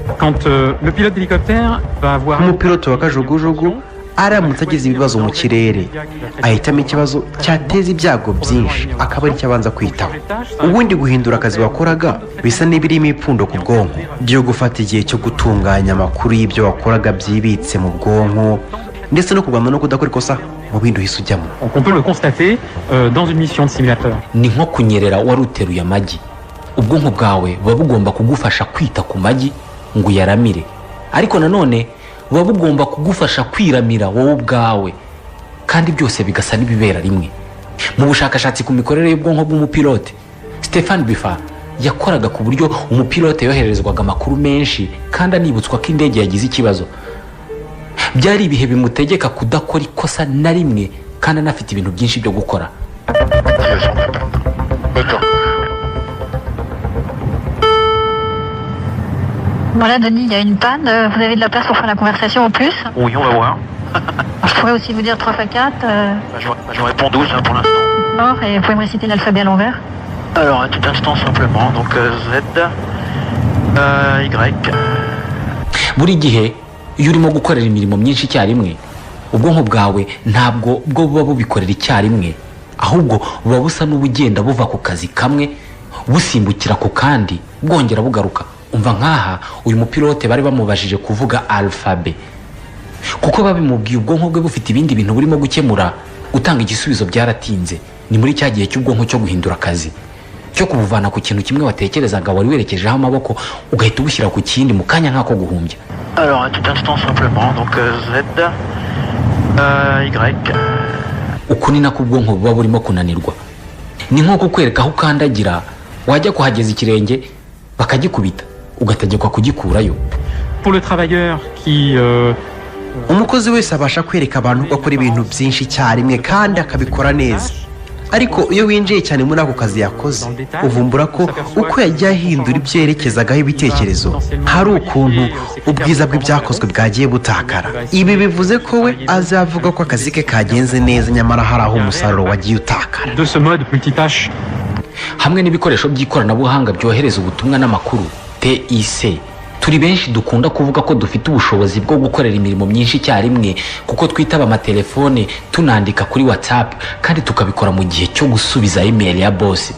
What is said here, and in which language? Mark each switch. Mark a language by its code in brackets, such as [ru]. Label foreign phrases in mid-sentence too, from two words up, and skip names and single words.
[rw] Umupilote wa kajugujugu aramutse agize ibibazo mu kirere ahitamo ikibazo cyateza ibyago byinshi akaba ari cyo abanza kwitaho. Ubundi guhindura akazi wakoraga bisa n'ibirimo ipfundo ku bwonko byo gufata igihe cyo gutunganya amakuru y'ibyo wakoraga byibitse mu bwonko ndetse no kurwana no kudakora ikosa mu bindi uhise ujyamo. [fr] On peut le constater dans une mission de simulateur. [rw] Ni nko kunyerera wari uteruye amagi. ubwonko bwawe buba bugomba kugufasha kwita ku magi ngo uyaramire, ariko nanone buba bugomba kugufasha kwiramira wowe ubwawe, kandi byose bigasa n'ibibera rimwe. Mu bushakashatsi ku mikorere y'ubwonko bw'umupilote, Stéphane Buffet yakoraga ku buryo umupilote yoherezwaga amakuru menshi kandi anibutswa ko indege yagize ikibazo. Byari ibihe bimutegeka kudakora ikosa na rimwe kandi anafite ibintu byinshi byo gukora. [fr] Voilà, Denis, il y a une panne. Vous avez de la place pour faire la conversation au plus? Oui, on va voir. Je pourrais aussi vous dire 3 x 4. Je réponds 12 hein, pour l'instant. D'accord, et vous pouvez me réciter l'alphabet à l'envers? Alors, un petit instant simplement. Donc, Z, Y. [rw] Buri gihe iyo urimo gukorera imirimo myinshi icyarimwe, ubwonko bwawe ntabwo bwo buba bubikorera icyarimwe, ahubwo buba busa n'ubugenda buva ku kazi kamwe busimbukira ku kandi bwongera bugaruka. Umva nk'aha uyu mupilote bari bamubajije kuvuga alphabet, kuko babimubwiye ubwonko bwe bufite ibindi bintu burimo gukemura, gutanga igisubizo byaratinze. Ni muri cya gihe cy'ubwonko cyo guhindura akazi, cyo kubuvana ku kintu kimwe watekerezaga wari werekejeho amaboko ugahita ubushyira ku kindi mu kanya nk'ako guhumbya. Alors, un petit instant simplement. Donc, Z, Y. Uku ni nako ubwonko buba burimo kunanirwa. Ni nko kukwereka aho ukandagira, wajya kuhageza ikirenge bakagikubita ugategekwa kugikurayo. [fr] Pour le travailleur qui [rw] umukozi wese abasha kwereka abantu ko akora ibintu byinshi icyarimwe kandi akabikora neza, ariko iyo winjiye cyane muri ako kazi yakoze uvumbura ko uko yagiye ahindura ibyo yerekezagaho ibitekerezo hari ukuntu ubwiza bw'ibyakozwe bwagiye butakara. Ibi bivuze ko we azavuga ko akazi ke kagenze neza, nyamara hari aho umusaruro wagiye utakara. [fr] de ce mode multitâche. [rw] Hamwe n'ibikoresho by'ikoranabuhanga byohereza ubutumwa n'amakuru TIC, turi benshi dukunda kuvuga ko dufite ubushobozi bwo gukorera imirimo myinshi icyarimwe, kuko twitaba amatelefone, tunandika kuri WhatsApp, kandi tukabikora mu gihe cyo gusubiza email ya boss.